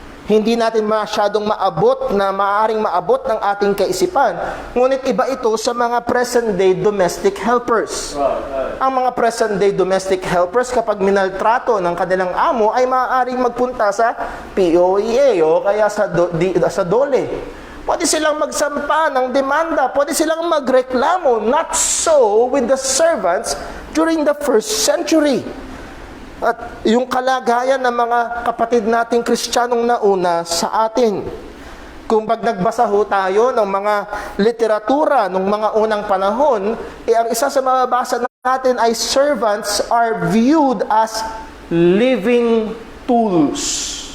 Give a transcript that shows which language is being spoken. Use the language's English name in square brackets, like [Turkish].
[Filipino] Hindi natin masyadong maaaring maabot ng ating kaisipan. Ngunit iba ito sa mga present-day domestic helpers. Ang mga present-day domestic helpers, kapag minaltrato ng kanilang amo, ay maaaring magpunta sa POEA o kaya sa DOLE. Pwede silang magsampa ng demanda, pwede silang magreklamo. [English] Not so with the servants during the first century. [Filipino] At yung kalagayan ng mga kapatid nating Kristiyanong nauna sa atin. Kung pag nagbasa ho tayo ng mga literatura ng mga unang panahon, ang isa sa mababasa natin ay [English] servants are viewed as living tools.